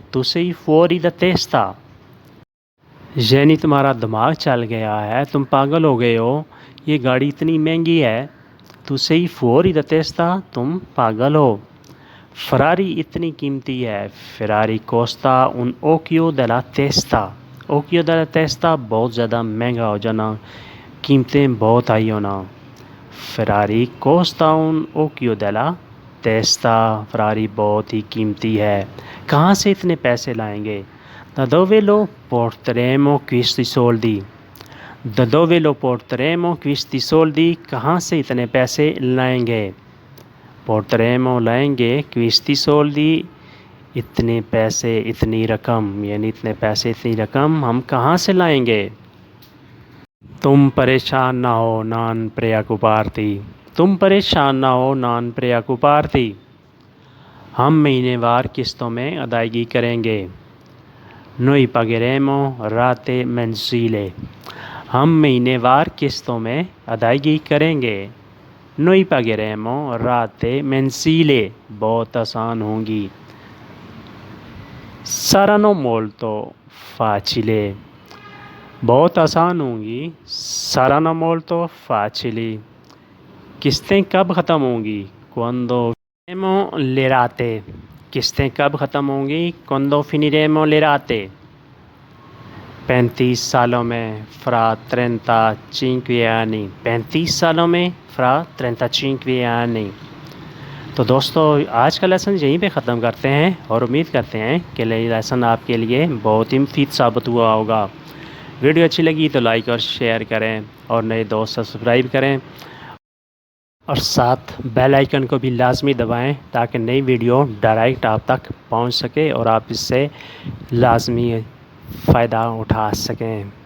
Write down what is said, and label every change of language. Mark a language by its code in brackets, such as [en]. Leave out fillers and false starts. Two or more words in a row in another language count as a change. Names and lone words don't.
[it] Tu sei fuori da testa, [ur] یعنی تمہارا دماغ چل گیا ہے، تم پاگل ہو گئے ہو. یہ گاڑی اتنی مہنگی ہے. [it] Tu sei fuori da testa, [ur] تم پاگل ہو. فراری اتنی قیمتی ہے. [it] Ferrari costa un occhio della testa, occhio della testa [ur] بہت زیادہ مہنگا ہو جانا، قیمتیں بہت ہائی ہونا. [it] Ferrari costa un occhio della testa, [ur] فراری بہت ہی قیمتی ہے. کہاں سے اتنے پیسے لائیں گے. [it] Da dove lo porteremo questi soldi, da dove lo porteremo questi soldi, [ur] کہاں سے اتنے پیسے لائیں گے. Porteremo लाएंगे, [it] questi soldi [ur] اتنے پیسے، اتنی رقم، یعنی اتنے پیسے، اتنی رقم ہم کہاں سے لائیں گے. تم پریشان نہ ہو, [it] non preoccuparti, [ur] تم پریشان نہ ہو, [it] non preoccuparti, [ur] ہم مہینہ وار قسطوں میں ادائیگی کریں گے. [it] Noi pagheremo rate mensili, [ur] ہم مہینہ وار قسطوں میں ادائیگی کریں گے. [it] Noi pagheremo rate mensili, [ur] بہت آسان ہوں گی. [it] Saranno molto facili, [ur] بہت آسان ہوں گی. [it] Saranno molto facili, [ur] قسطیں کب ختم ہوں گی. Quando لیراتے قسطیں کب ختم ہوں گی؟ [it] quando finiremo le rate [ur] 35 سالوں میں [it] fra 35 anni [ur] 35 سالوں میں [it] fra 35 anni۔ [ur] تو دوستو آج کا لیسن یہیں پہ ختم کرتے ہیں اور امید کرتے ہیں کہ یہ لیسن آپ کے لیے بہت ہی مفید ثابت ہوا ہوگا۔ ویڈیو اچھی لگی تو لائک اور شیئر کریں اور نئے دوست سبسکرائب کریں اور ساتھ بیل آئیکن کو بھی لازمی دبائیں تاکہ نئی ویڈیو ڈائریکٹ آپ تک پہنچ سکے اور آپ اس سے لازمی فائدہ اٹھا سکیں۔